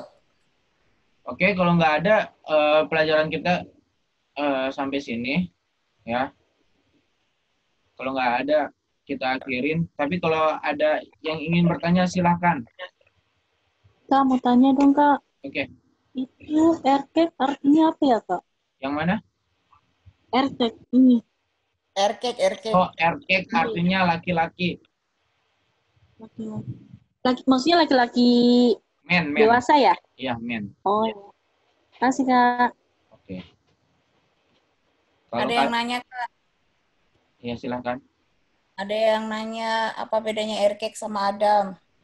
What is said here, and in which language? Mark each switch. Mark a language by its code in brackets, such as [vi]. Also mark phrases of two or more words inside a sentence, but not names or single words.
[id] Oke, kalau nggak ada, pelajaran kita sampai sini, ya. Kalau nggak ada, kita akhirin. Tapi kalau ada yang ingin bertanya, silahkan. Kak, mau tanya dong, Kak. Oke. Itu erkek artinya apa ya, Kak? Yang mana? Erkek ini. Erkek. Oh, erkek artinya laki-laki. Laki, maksudnya laki-laki men. Dewasa ya? Iya, men. Oh, kasih, Kak. Oke. Ada yang nanya, Kak? Iya, silahkan. Ada yang nanya apa bedanya erkek sama Adam?